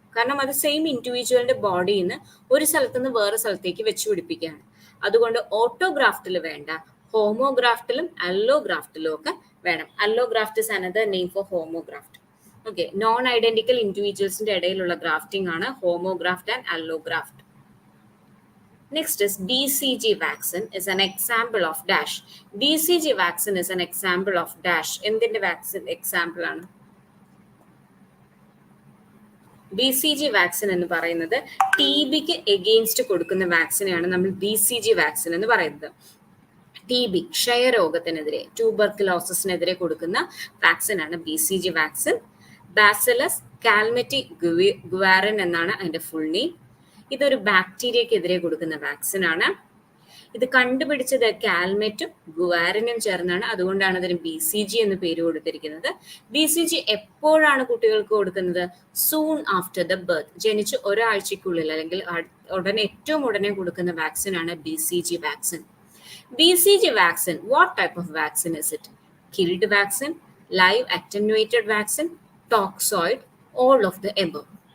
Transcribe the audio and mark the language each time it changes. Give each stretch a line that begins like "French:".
Malayalam: കാരണം അത് സെയിം ഇൻഡിവിജ്വലിന്റെ ബോഡിയിൽ നിന്ന് ഒരു സ്ഥലത്ത് നിന്ന് വേറെ സ്ഥലത്തേക്ക് വെച്ച് പിടിപ്പിക്കുകയാണ്. അതുകൊണ്ട് ഓട്ടോഗ്രാഫ്റ്റിൽ വേണ്ട, ഹോമോഗ്രാഫ്റ്റിലും അല്ലോഗ്രാഫ്റ്റിലും ഒക്കെ വേണം.
English: Allograft is another name for homograft.
Malayalam: Okay, non identical ഇൻഡിവിജ്വൽസിന്റെ ഇടയിലുള്ള ഗ്രാഫ്റ്റിംഗ് ആണ് ഹോമോഗ്രാഫ്റ്റ് and അല്ലോഗ്രാഫ്റ്റ്.
English: Next is BCG vaccine is an example of dash. BCG vaccine is an example of dash.
Malayalam: എന്തിന്റെ വാക്സിൻ എക്സാമ്പിൾ ആണ്? BCG വാക്സിൻ എന്ന് പറയുന്നത് TBക്ക് എഗെയിൻസ്റ്റ് കൊടുക്കുന്ന വാക്സിനെയാണ് നമ്മൾ BCG വാക്സിൻ എന്ന് പറയുന്നത്. TB ക്ഷയരോഗത്തിനെതിരെ, ട്യൂബർക്കുലോസിസിനെതിരെ കൊടുക്കുന്ന വാക്സിനാണ് BCG വാക്സിൻ. ബാസിലസ് കാൽമെറ്റി ഗുവാറിൻ എന്നാണ് അതിന്റെ ഫുൾ നെയിം. ഇതൊരു ബാക്ടീരിയക്കെതിരെ കൊടുക്കുന്ന വാക്സിൻ ആണ്. ഇത് കണ്ടുപിടിച്ചത് കാൽമെറ്റും ഗുവാരനും ചേർന്നാണ്. അതുകൊണ്ടാണ് അതിന് BCG എന്ന് പേര് കൊടുത്തിരിക്കുന്നത്. BCG എപ്പോഴാണ് കുട്ടികൾക്ക് കൊടുക്കുന്നത്?
English: soon after the birth,
Malayalam: ജനിച്ച് ഒരാഴ്ചക്കുള്ളിൽ അല്ലെങ്കിൽ ഏറ്റവും ഉടനെ കൊടുക്കുന്ന വാക്സിൻ ആണ് BCG vaccine.
English: BCG vaccine, what type of vaccine is it? Killed vaccine, live attenuated vaccine, toxoid, all of the above.